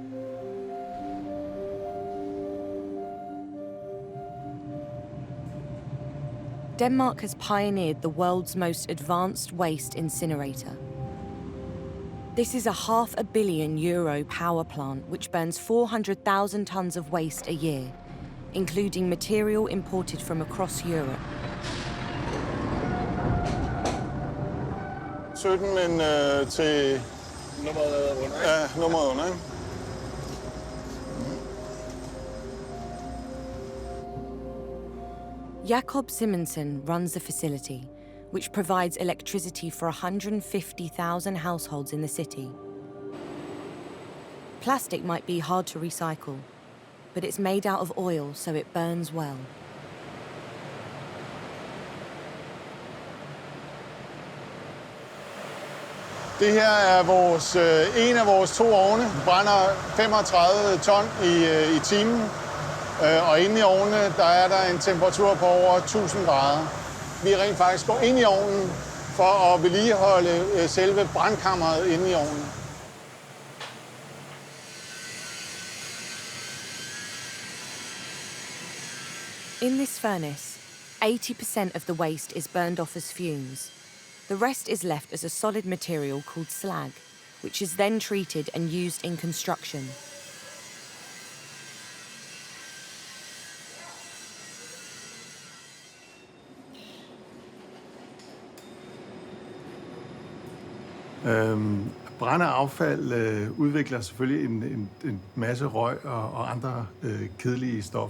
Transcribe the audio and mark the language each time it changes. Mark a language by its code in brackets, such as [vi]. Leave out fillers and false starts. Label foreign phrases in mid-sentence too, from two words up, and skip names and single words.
[en] Denmark has pioneered the world's most advanced waste incinerator. This is a €500 million power plant which burns 400,000 tons of waste a year, including material imported from across Europe. [da] 17, men til nummeret under. Ja, nummeret under, ikke? [en] Jakob Simonsen runs the facility, which provides electricity for 150,000 households in the city. Plastic might be hard to recycle, but it's made out of oil, so it burns well. [da] Det her er en af vores 2 ovne. Brænder 35 ton i timen. Og inde i ovnene, der er der en temperatur på over 1000 grader. Vi rent faktisk går ind i ovnen for at vedligeholde selve brandkammeret inde i ovnen. [en] In this furnace, 80% of the waste is burned off as fumes. The rest is left as a solid material called slag, which is then treated and used in construction. [da] Brændeaffald udvikler selvfølgelig en masse røg og andre kedelige stoffer.